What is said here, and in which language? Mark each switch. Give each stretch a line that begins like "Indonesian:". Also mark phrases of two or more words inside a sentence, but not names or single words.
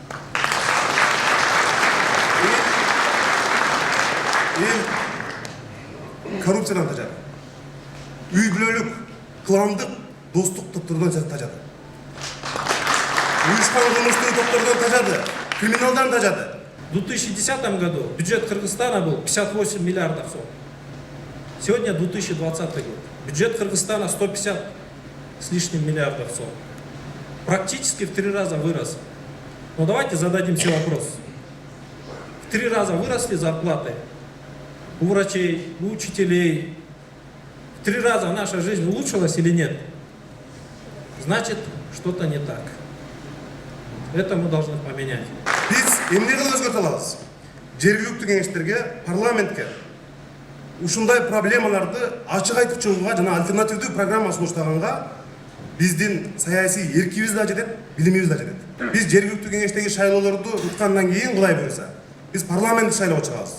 Kyrgyz: Эл коррупциядан тажады. Үй бүлөлүк, кландык, достук топтордон тажады. Уюшкан кылмыштуу топтордон тажады. Криминалдан тажады.
Russian: В 2010 году бюджет Кыргызстана был 58 миллиардов сом. Сегодня 2020 год. Бюджет Кыргызстана 150 с лишним миллиардов сом. Практически в 3 раза вырос. Но давайте зададим себе вопрос. В 3 раза выросли зарплаты у врачей, у учителей. В 3 раза наша жизнь улучшилась или нет? Значит, что-то не так. Это мы должны поменять.
Kyrgyz: Биз эмне кылып өзгөртө алабыз? Жергиликтүү кеңештерге, парламентке ушундай проблемаларды ачык айтып чыгууга жана альтернативдүү программа сунуштаганга биздин саясий эркибиз да жетет, билимибиз да жетет. Биз жергиликтүү кеңештеги шайлоолорду уткандан кийин Кудай буйруса, биз парламенттик шайлоого чыгабыз.